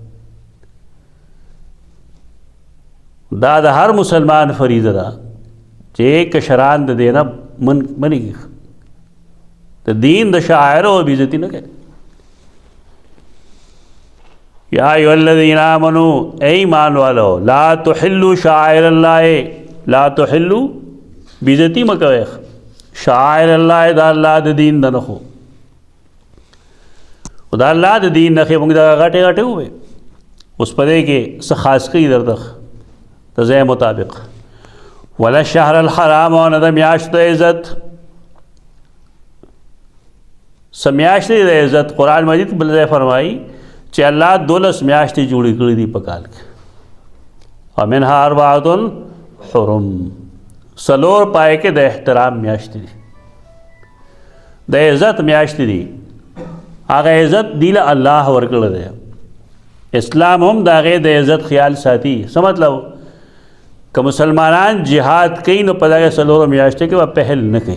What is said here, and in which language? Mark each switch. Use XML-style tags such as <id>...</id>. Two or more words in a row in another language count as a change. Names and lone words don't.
<ps>دا د هر مسلمان فریضه ده چې کشران د دې نه منېږي، د دین د شاعرو بې عزتي نه کوي.</ps> <ar>یا ایها الذین آمنوا،</ar> <ur>اے ایمان والو،</ur> <ar>لا تحلوا شعائر اللہ، لا تحلوا</ar> <ps>بې عزتي مه کوئ</ps> <ar>شعائر الله،</ar> <ps>دا الله د دین د نښو. خو دا الله د دین نښې موږ دغه غټې غټې ووایې، اوس په دې کې څه خاص کوي درته د ځای مطابق.</ps> <ar>ولا الشهر الحرام،</ar> <ps>او نه د میاشتو عزت. څه میاشتې د عزت؟ قرآن مجید بل ځای فرمایي چې الله 12 میاشتې جوړې کړې دي په کال کې،</ps> <ar>ومنها اربعة حرم،</ar> <ps>څلور پای کې د احترام میاشتې دي، د عزت میاشتې دي. هغه عزت دی له الله ورکړی دی. اسلام هم د هغې د عزت خیال ساتي. څه مطلب؟ که مسلمانان جهاد کوي نو په دغه څلورو میاشتو کې به پهل نه کوي.</ps>